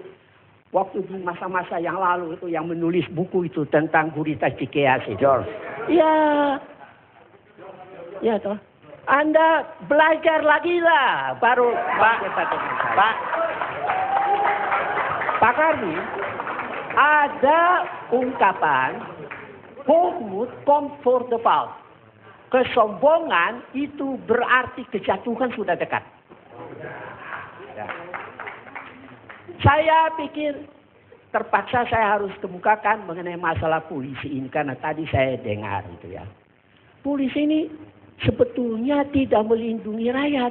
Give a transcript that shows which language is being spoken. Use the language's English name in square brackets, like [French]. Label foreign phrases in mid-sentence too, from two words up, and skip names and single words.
[Indonesian] Waktu di masa-masa yang lalu itu yang menulis buku itu tentang Gurita Cikeas itu. George. Ya toh. Anda belajar lagi lah, baru Pak Karni, ada ungkapan [Dutch] hoogmoed komt voor de val. [Indonesian] Kesombongan itu berarti kejatuhan sudah dekat. Ya. Saya pikir terpaksa saya harus kemukakan mengenai masalah polisi ini karena tadi saya dengar itu ya. Polisi ini sebetulnya tidak melindungi rakyat.